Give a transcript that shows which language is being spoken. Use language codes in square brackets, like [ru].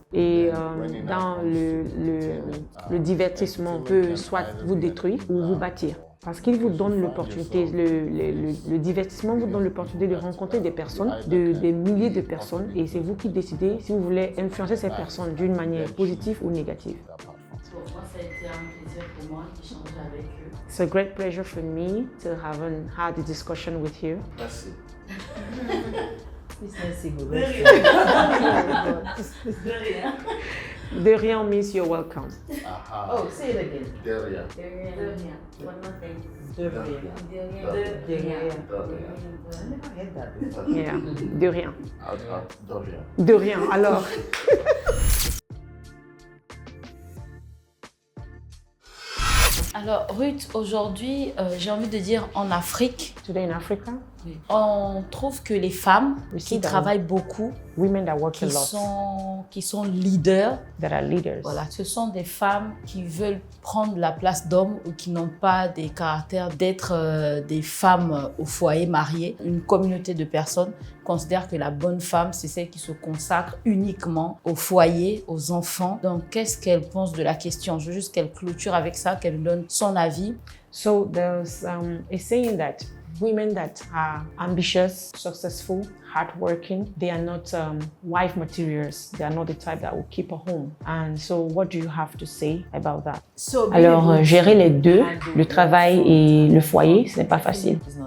[fr] Et dans le divertissement, on peut soit vous détruire ou vous bâtir. Parce qu'il vous donne l'opportunité, le divertissement vous donne l'opportunité de rencontrer des personnes, des milliers de personnes, et c'est vous qui décidez si vous voulez influencer ces personnes d'une manière positive ou négative. Pour moi, ça a été un plaisir pour moi d'échanger avec eux. [en] It's a great pleasure for me to have had a discussion with you. [fr] Merci. Merci beaucoup. De rien. [en] De rien means you're welcome. Oh, say it again. [fr] De rien. De rien. [en] One more thing. [fr] De rien. De rien. [en] I never heard that before. [fr] Yeah. De rien. De rien. De rien. Alors. Alors Ruth, aujourd'hui, j'ai envie de dire en Afrique, [en] Today in Africa, [fr] Oui. On trouve que les femmes [en] We see [fr] qui [en] that [fr] travaillent beaucoup, [en] women that work a lot, [fr] qui sont leaders, [en] that are leaders. [fr] voilà, ce sont des femmes qui veulent prendre la place d'hommes ou qui n'ont pas des caractères d'être des femmes au foyer mariées. Une communauté de personnes considère que la bonne femme, c'est celle qui se consacre uniquement au foyer, aux enfants. Donc, qu'est-ce qu'elle pense de la question? Je veux juste qu'elle clôture avec ça, qu'elle donne son avis. [en] So there's a saying that women that are ambitious, successful, hardworking, they are not wife materials. They are not the type that will keep a home. And so what do you have to say about that? [fr] Alors, gérer les deux, le travail et le foyer, ce n'est pas facile.